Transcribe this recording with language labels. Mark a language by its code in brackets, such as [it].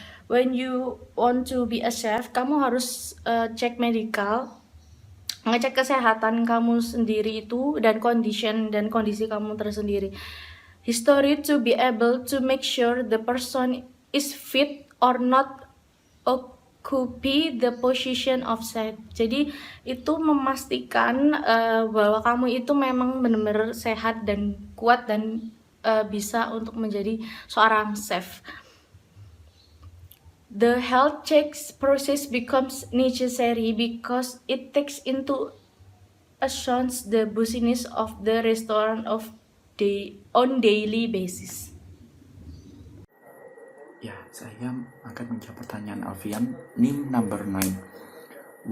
[en] When you want to be a chef, [id] kamu harus cek medical, ngecek kesehatan kamu sendiri itu dan kondisi kamu tersendiri. [en] History to be able to make sure the person is fit or not occupy the position of chef. [id] Jadi itu memastikan bahwa kamu itu memang benar-benar sehat dan kuat dan bisa untuk menjadi seorang chef. [en] The health checks process becomes necessary because it takes into account the business of the restaurant on daily basis. [id] Ya, saya akan menjawab pertanyaan Alfian. NIM number 9.